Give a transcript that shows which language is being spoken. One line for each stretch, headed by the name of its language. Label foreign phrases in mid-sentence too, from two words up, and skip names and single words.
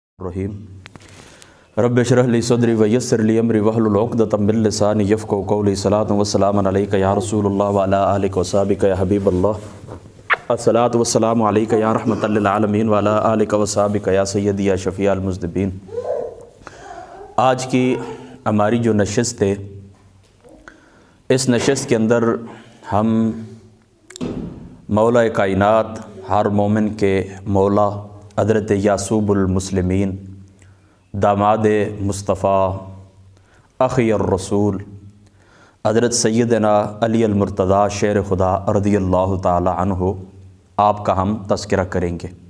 Arabic: رحيم رب اشرح لي صدري ويسر لي أمري واحلل عقدة من لساني يفقهوا قولي. صلاة وسلام عليك يا رسول الله وعلى آلك وأصحابك يا حبيب الله. الصلاة والسلام عليك يا رحمة للعالمين وعلى آلك وأصحابك يا سيدي يا شفيع المذنبين.
Urdu: آج کی ہماری جو نشست ہے، اس نشست کے اندر ہم مولا کائنات ہر مومن کے مولا حضرت یعسوب المسلمین داماد مصطفیٰ اخی رسول حضرت سیدنا علی المرتضیٰ شیر خدا
Arabic: رضي الله تعالى عنه
Urdu: آپ کا ہم تذکرہ کریں گے.